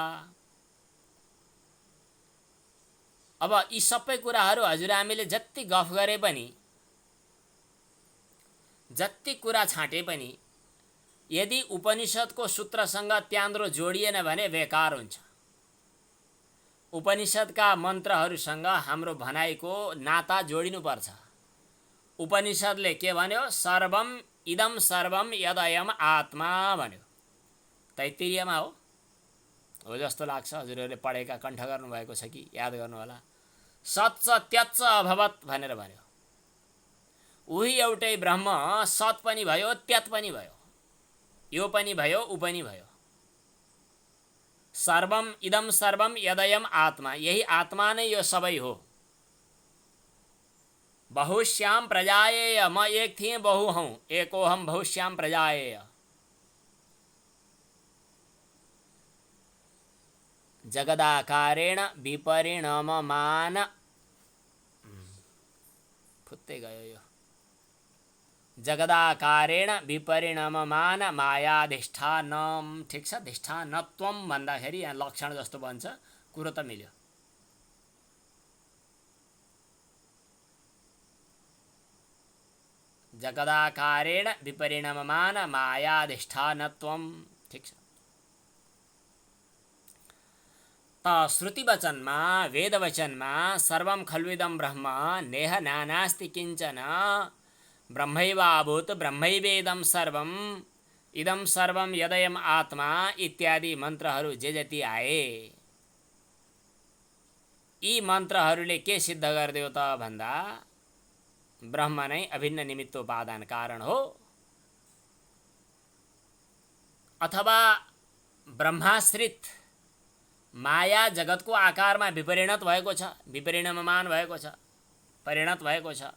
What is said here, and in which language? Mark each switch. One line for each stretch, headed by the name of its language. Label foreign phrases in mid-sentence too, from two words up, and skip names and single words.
Nepali: अब यी सबै कुराहरू हजुरआमीले जति गफ गरे पनि, जति कुरा छाटे पनि, यदि उपनिषदको सूत्रसँग त्यान्द्रो जोडिएन भने बेकार हुन्छ। उपनिषदका मन्त्रहरूसँग हाम्रो भनाइको नाता जोडिनुपर्छ। उपनिषदले के भन्यो?
Sanskrit: सर्वम इदम सर्वम यदयम आत्मा भन्यो।
Nepali: तैत्तिरीयमा हो जस्तो लाग्छ। हजुरहरूले पढेका कण्ठ गर्नुभएको छ कि याद गर्नु होला।
Sanskrit: सत् च त्यच्च अभवत्
Nepali: भनेर भन्यो। उही एउटै ब्रह्म सत् पनि भयो त्यत पनि भयो, यो पनि भयो ऊ पनि भयो।
Sanskrit: सर्वम इदम सर्वम यदयम आत्मा,
Nepali: यही आत्मा नै यो सबै हो।
Sanskrit: बहुश्याम प्रजाएय,
Nepali: म एक थिएँ बहु हूँ,
Sanskrit: एकोहम बहुश्याम प्रजाएय। जगदाकारेण विपरिणममान,
Nepali: फुत्तै गयो यो।
Sanskrit: जगदाकारेण विपरिणममान मायाधिष्ठानम।
Nepali: ठिक छ, धिष्ठानत्वम भन्दाखेरि यहाँ लक्षण जस्तो बन्छ, कुरो त मिल्यो।
Sanskrit: जगदाकारेण विपरिणममान मायाधिष्ठानत्वम।
Nepali: ठिक छ। त श्रुतिवचनमा, वेदवचनमा
Sanskrit: सर्वम खल्विदम ब्रह्म नेह नानास्ति किञ्चन ब्रह्मैवाभूत ब्रह्मैवेदम सर्वम इदम सर्वम यदयम आत्मा
Nepali: इत्यादि मन्त्रहरू जे जति आए, यी मन्त्रहरूले के सिद्ध गरिदियो त भन्दा ब्रह्म नै अभिन्न निमित्तोपादान कारण हो, अथवा ब्रह्माश्रित माया जगतको आकारमा विपरिणत भएको छ, विपरिणममान भएको छ, परिणत भएको छ।